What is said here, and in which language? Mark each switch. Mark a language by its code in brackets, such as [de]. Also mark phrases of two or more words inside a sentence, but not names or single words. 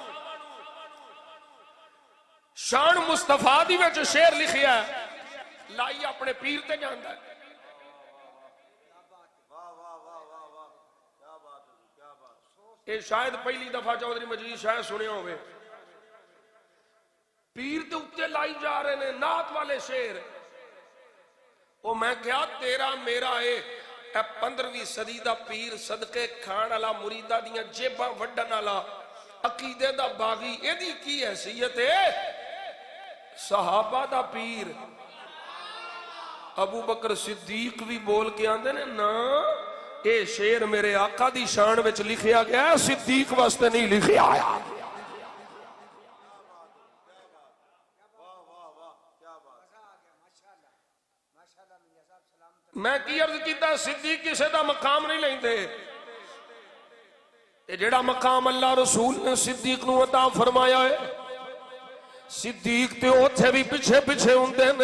[pa] شان مصطفیٰ دی وچ شعر لکھیا ہے، لائی اپنے پیر تے جاندا ہے۔ اے شاید پہلی دفعہ چودھری مجید شاید سنے ہوئے، پیر تے اتے لائی جا رہے نے نات والے شعر۔ او میں کیا تیرا میرا اے 15ویں صدی دا پیر، صدقے کھان والا، مریداں دیاں جیباں وڈن والا، عقیدے دا باغی، اے دی کی حیثیت ہے؟ صحابہ دا پیر۔ ابو بکر صدیق بھی بول کے آندے نے نا اے شعر میرے آقا دی شان وچ لکھیا گیا ہے، صدیق واسطے نہیں لکھیا آیا۔ میں کی عرض کیتا صدیق کسے دا مقام نہیں لیندے، اے جڑا مقام اللہ رسول نے صدیق نو عطا فرمایا ہے، صدیق تے اوتھے بھی پیچھے پیچھے ہوندے نے۔